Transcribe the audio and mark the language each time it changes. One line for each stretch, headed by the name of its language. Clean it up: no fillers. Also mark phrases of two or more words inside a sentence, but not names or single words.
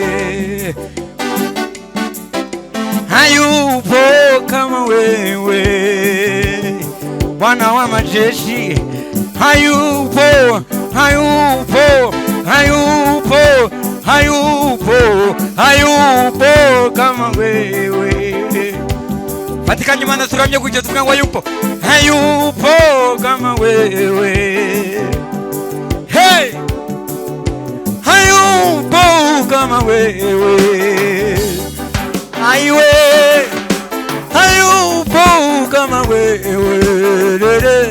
Swahili: Hayupo kama wewe. Bwana wa majeshi hayupo, hayupo, hayupo, hayupo, hayupo kama wewe.
Kinyarwanda: Patikanye mana turamye kujya tuvuga ngo
Swahili: hayupo, hayupo kama wewe. Hey, hayupo kama wewe. Aiwe, hayupo kama wewe.